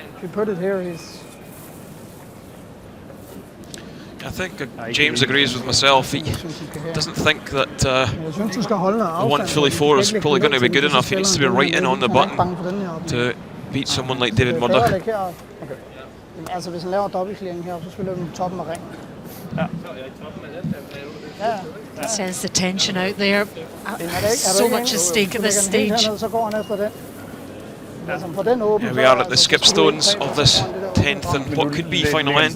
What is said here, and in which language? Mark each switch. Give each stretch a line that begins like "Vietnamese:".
English: If you put it here, he's... I think James agrees with myself. He doesn't think that the 154 is probably going to be good enough. He needs to be right in on the button to beat someone like David Murdoch.
Danish: Altså hvis han laver dobbeltclearing her, så spiller du på toppen af ringen.
English: It sends the tension out there. So much at stake at this stage.
Danish: Så går han efter den. For den åben.
English: Here we are at the skip stones of this 10th and what could be final end.